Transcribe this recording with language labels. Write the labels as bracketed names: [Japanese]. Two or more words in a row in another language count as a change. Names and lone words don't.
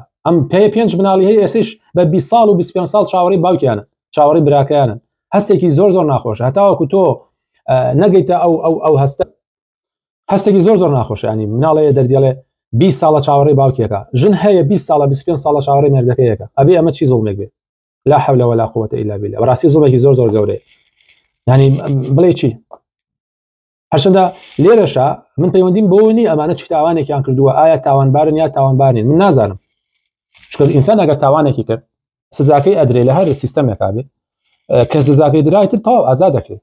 [Central Kurdish] ئەم پێ 5 مناڵی هەیە ئێسش بە 20 ساڵ و 25 ساڵ چاوەڕی باوکیانە، چاوەڕی براکەیانن. هەستێکی زۆر ناخۆشە، هەتاوەکو تۆ نەگەیتە ئەو هەستێکی زۆر ناخۆشە. ینی مناڵەیە دەردێڵێ 20 ساڵە چاوەڕی باوکیەکە، ژن هەیە 20 ساڵە 25 ساڵە چاوەڕی مێردەکەیەکە، ئەبێ ئەمە چی زوڵمێک بێت؟ [Arabic] لا حول ولا قوة إلا بالله. [Central Kurdish] بەڕاستی زوڵێکی زۆر گەورەیە. ینی بڵێ چی؟ هەرچەندە لێرەشە من پەیوەندیم بۆ نی ئەمانە چی تاوانێکیان کردووە، ئایا تاوانبارن یا تاوانبارنین، من نازانم. چونکە ئینسان ئەگەر تاوانێکی کرد سزاکەی ئەدرێ لە هەر سیستەمێکا بێ کە سزاکەی درایتر تەواو ئازاد دەکرێت.